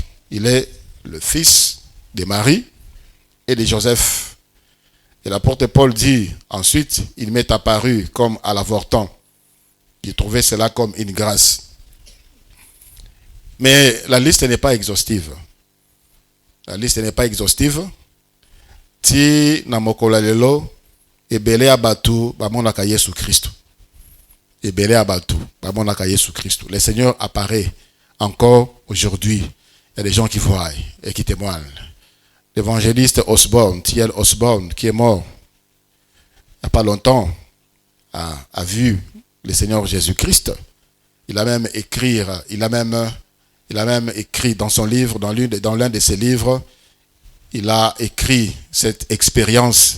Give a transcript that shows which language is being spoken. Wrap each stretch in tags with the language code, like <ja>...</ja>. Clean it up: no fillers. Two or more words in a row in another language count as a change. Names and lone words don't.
<fr>Il est le fils de Marie et de Joseph. Et l'apôtre Paul dit, ensuite, il m'est apparu comme à l'avorton. Il trouvait cela comme une grâce. Mais la liste n'est pas exhaustive. La liste n'est pas exhaustive.</fr> <ln>Ti na mokolo lelo ebele abatu bamonaka Yesu Christ. Ebele abatu bamonaka Yesu Christ.</ln> <fr>Le Seigneur apparaît encore aujourd'hui. Il y a des gens qui voient et qui témoignent. L'évangéliste Osborne, T.L. Osborne, qui est mort il n'y a pas longtemps, a vu le Seigneur Jésus-Christ. Il a même écrit dans son livre, dans l'un de ses livres, il a écrit cette expérience.</fr>